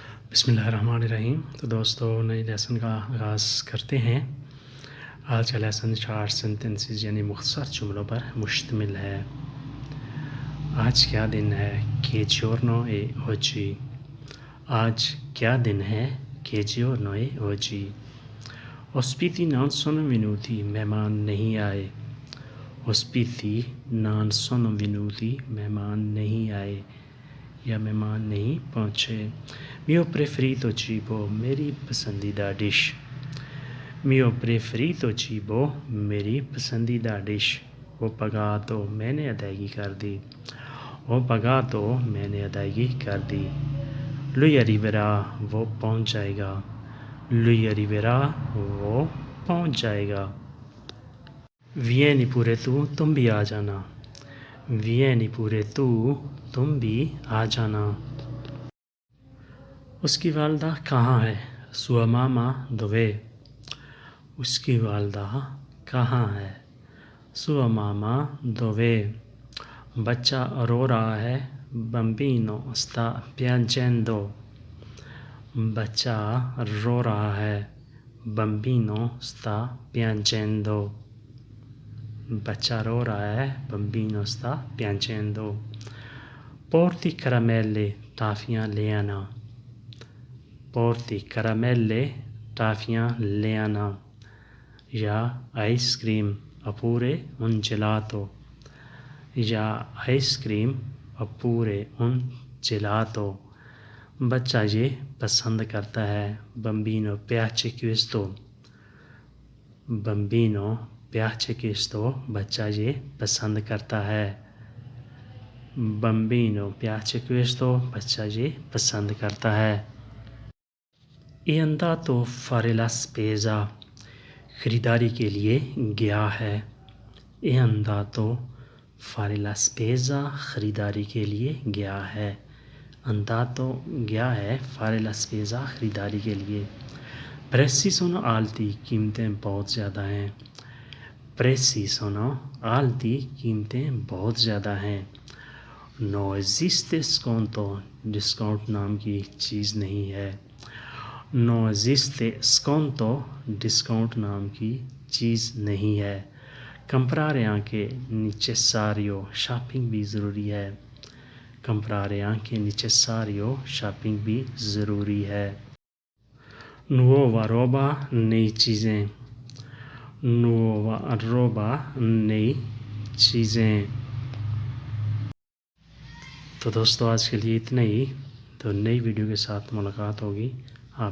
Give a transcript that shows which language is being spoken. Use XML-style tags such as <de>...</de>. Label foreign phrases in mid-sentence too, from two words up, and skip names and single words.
<ur>بسم اللہ الرحمن الرحیم۔ تو دوستو نئی لیسن کا آغاز کرتے ہیں۔ آج کا لیسن شارٹ سینٹنسز یعنی مختصر جملوں پر مشتمل ہے۔ آج کیا دن ہے؟</ur> <it>Che giorno è oggi؟</it> <ur>آج کیا دن ہے؟</ur> <it>Che giorno è oggi؟ Ospiti non sono venuti،</it> <ur>مہمان نہیں آئے۔</ur> <it>Ospiti non sono venuti،</it> <ur>مہمان نہیں آئے یا مہمان نہیں پہنچے۔</ur> <it>Mio preferito cibo،</it> <ur>میری پسندیدہ ڈش۔</ur> <it>Mio preferito cibo،</it> <ur>میری پسندیدہ ڈش۔</ur> <it>Ho pagato،</it> <ur>میں نے ادائیگی کر دی۔</ur> <it>Ho pagato،</it> <ur>میں نے ادائیگی کر دی۔</ur> <it>Lui arriverà،</it> <ur>وہ پہنچ جائے گا۔</ur> <it>Lui arriverà،</it> <ur>وہ پہنچ جائے گا۔</ur> <it>Vieni pure tu،</it> <ur>تم بھی آ جانا۔</ur> <it>Vieni pure tu،</it> <ur>تم بھی آ جانا۔ اس کی والدہ کہاں ہے؟</ur> <it>Sua mamma dov'è؟</it> <ur>اس کی والدہ کہاں ہے؟</ur> <it>Sua mamma dov'è؟</it> <ur>بچہ رو رہا ہے۔</ur> <it>Bambino sta piangendo۔</it> <ur>بچہ رو رہا ہے۔</ur> <it>Bambino sta piangendo۔</it> <ur>بچہ رو رہا ہے۔</ur> <it>Bambino sta piangendo۔ Porti caramelle،</it> <ur>ٹافیاں لے آنا۔</ur> <it>Porti caramelle،</it> <ur>ٹافیاں لے آنا یا آئس کریم</ur> <it>oppure un gelato</it> <ur>یا آئس کریم</ur> <it>oppure un gelato۔</it> <ur>بچہ یہ پسند کرتا ہے۔</ur> <it>Bambino piace questo۔ Bambino piace questo،</it> <ur>بچہ یہ پسند کرتا ہے۔</ur> <it>Bambino piace questo،</it> <ur>بچہ یہ پسند کرتا ہے۔</ur> <it>È andato a fare la spesa،</it> <ur>خریداری کے لیے گیا ہے۔</ur> <it>È andato a fare la spesa،</it> <ur>خریداری کے لیے گیا ہے۔ Andato گیا ہے،</ur> <it>fare la spesa</it> <ur>خریداری کے لیے۔</ur> <it>Prezzi sono alti،</it> <ur>قیمتیں بہت زیادہ ہیں۔</ur> <it>Prezzi sono alti،</it> <ur>قیمتیں بہت زیادہ ہیں۔</ur> <it>No esiste sconto،</it> <ur>ڈسکاؤنٹ نام کی چیز نہیں ہے۔</ur> <it>No esiste sconto،</it> <ur>ڈسکاؤنٹ نام کی چیز نہیں ہے۔</ur> <it>Comprare anche necessario،</it> <ur>شاپنگ بھی ضروری ہے۔</ur> <it>Comprare anche necessario،</it> <ur>شاپنگ بھی ضروری ہے۔</ur> <it>Nuova roba،</it> <ur>نئی چیزیں۔</ur> <it>Nuova roba،</it> <ur>نئی چیزیں۔ تو دوستو آج کے لیے اتنا ہی۔ تو نئی ویڈیو کے ساتھ ملاقات ہوگی۔</ur>